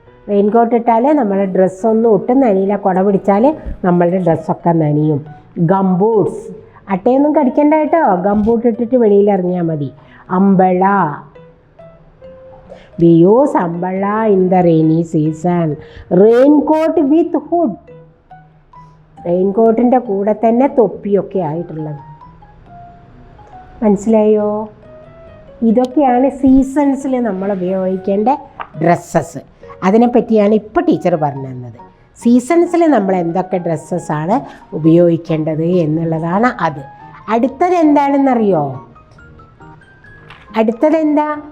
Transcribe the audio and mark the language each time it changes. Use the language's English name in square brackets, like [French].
[Malayalam] Raincoat ഇട്ടാൽ നമ്മുടെ ഡ്രസ്സൊന്നും ഒട്ടും നനയില്ല. കുട പിടിച്ചാൽ നമ്മളുടെ ഡ്രസ്സൊക്കെ നനയും. ഗംബൂട്ട്സ്, അട്ടയൊന്നും കടിക്കണ്ട കേട്ടോ, ഗംബൂട്ട് ഇട്ടിട്ട് വെളിയിൽ ഇറങ്ങിയാൽ മതി. [English] Umbrella, we use umbrella in the rainy season. Raincoat with hood, [Malayalam] റെയിൻകോട്ടിൻ്റെ കൂടെ തന്നെ തൊപ്പിയൊക്കെ ആയിട്ടുള്ളത്. മനസ്സിലായോ? ഇതൊക്കെയാണ് സീസൺസിൽ നമ്മൾ ഉപയോഗിക്കേണ്ട ഡ്രസ്സസ്. അതിനെപ്പറ്റിയാണ് ഇപ്പോൾ ടീച്ചർ പറഞ്ഞു തന്നത്. സീസൺസിൽ നമ്മൾ എന്തൊക്കെ ഡ്രസ്സസ്സാണ് ഉപയോഗിക്കേണ്ടത് എന്നുള്ളതാണ് അത്. അടുത്തത് എന്താണെന്നറിയോ? അടുത്തത് എന്താ?